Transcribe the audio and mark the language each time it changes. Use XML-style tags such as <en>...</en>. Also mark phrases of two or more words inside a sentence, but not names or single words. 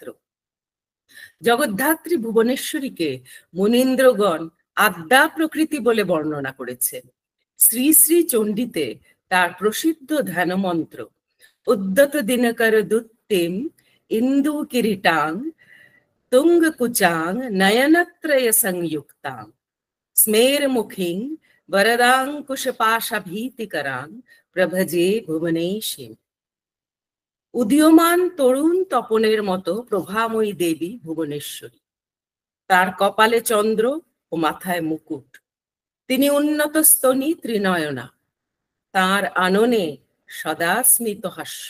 <bn>জগদ্ধাত্রী ভুবনেশ্বরীকে মুনীন্দ্রগণ আদ্যা প্রকৃতি বলে বর্ণনা করেছেন। শ্রী শ্রী চণ্ডীতে তার প্রসিদ্ধ ধ্যানমন্ত্র</bn> <sa>উদ্যত দিনকর দুত্তিম ইন্দু কিরীটাং तुंगकुचां नयनत्रय संयुक्तां स्मेरमुखीं वरदाङ्कुशपाशभीतिकरां प्रभजे भुवनेशीं।</sa> <bn>উদীয়মান তরুণ তপনের মতো প্রভাময়ী দেবী ভুবনেশ্বরী। তার কপালে চন্দ্র ও মাথায় মুকুট। তিনি উন্নত স্তনী ত্রিনয়না। তার আননে সদা স্মিত হাস্য।</bn>